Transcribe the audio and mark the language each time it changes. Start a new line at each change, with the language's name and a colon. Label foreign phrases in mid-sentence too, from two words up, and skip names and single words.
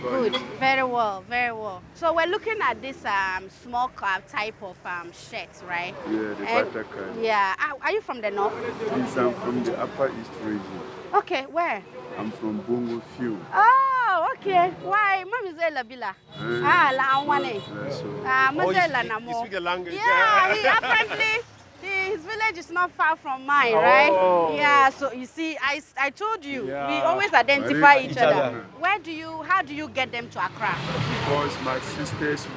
English: Good. Very well. Very well. So we're looking at this small type of shirts, right? Yeah, the And- Batakan. Yeah. Are you from the north? Yes, I'm from the Upper East region. Okay. Where? I'm from Bongo Field. Oh, okay. Why?
Frafra: Mami zela bila. La anwane.
English: So, Oh,
Frafra: Mazela
English: you
Frafra: namo.
English: speak a language. Yeah, apparently his village is not far from mine, right? Oh. Yeah, so you see, I told you, we Yeah. always identify Very- each Each other. other. How do you get them to Accra? because my sisters weave.